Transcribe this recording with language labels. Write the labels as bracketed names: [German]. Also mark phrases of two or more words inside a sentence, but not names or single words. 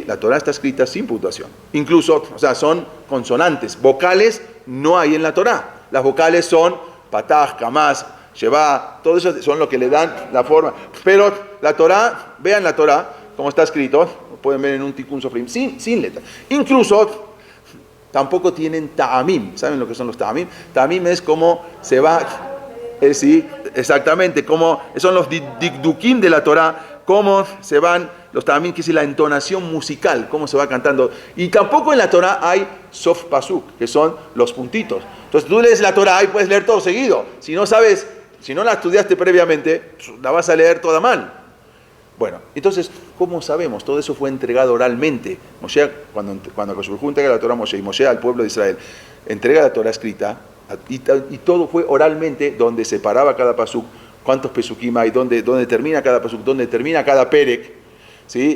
[Spanish] La Torá está escrita sin puntuación. Incluso, son consonantes, vocales no hay en la Torá. Las vocales son pataj, kamaz, sheva, todo eso son lo que le dan la forma. Pero la Torá, vean la Torá, como está escrito, pueden ver en un [Hebrew] תיקון סופרים, [Spanish] sin letra. Incluso tampoco tienen ta'amim. ¿Saben lo que son los ta'amim? Ta'amim es como se va, sí, exactamente, como son los dikdukim de la Torá, cómo se van los ta'amim, que es la entonación musical, cómo se va cantando. Y tampoco en la Torá hay [Hebrew] סוף פסוק, [Spanish] que son los puntitos. Entonces tú lees la Torá y puedes leer todo seguido. Si no sabes, si no la estudiaste previamente, la vas a leer toda mal. Bueno, entonces, ¿cómo sabemos? Todo eso fue entregado oralmente. Moshe, cuando [Hebrew] הקדוש ברוך הוא [Spanish] entrega la Torá a Moshe, y Moshe al pueblo de Israel entrega la Torá escrita, y todo fue oralmente, donde se paraba cada pasuk, cuántos pesukim hay, dónde termina cada pasuk, dónde termina cada perek, ¿sí?